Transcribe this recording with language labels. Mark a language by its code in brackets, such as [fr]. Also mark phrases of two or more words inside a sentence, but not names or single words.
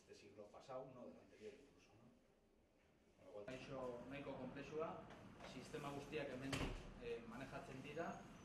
[es] siglo pasado, no del anterior incluso, ¿no? [eu] Nahiko konplexua, sistema guztiak hemen manejatzen dira.